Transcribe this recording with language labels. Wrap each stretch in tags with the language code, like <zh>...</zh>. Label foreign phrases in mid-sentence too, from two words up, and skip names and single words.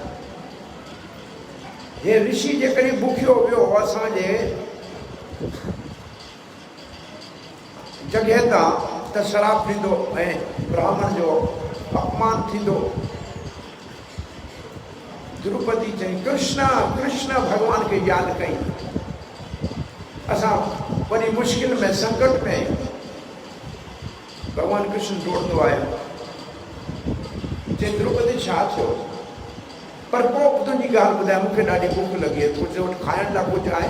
<sd>हे ऋषि जेकॾहिं बुखियो वियो असांजे जॻह तां त शराब पींदो ऐं ब्राह्मण जो अपमान थींदो। द्रौपदी चई कृष्ण कृष्ण भगवान के याद कई, असां वॾी मुश्किल में संकट में आहियूं, भगवान कृष्ण दौड़ंदो आयो। चई द्रौपदी छा थियो? पर पोइ तुंहिंजी ॻाल्हि ॿुधाए, मूंखे ॾाढी बुख लॻी आहे, तुंहिंजे वटि खाइण लाइ कुझु आहे?</sd>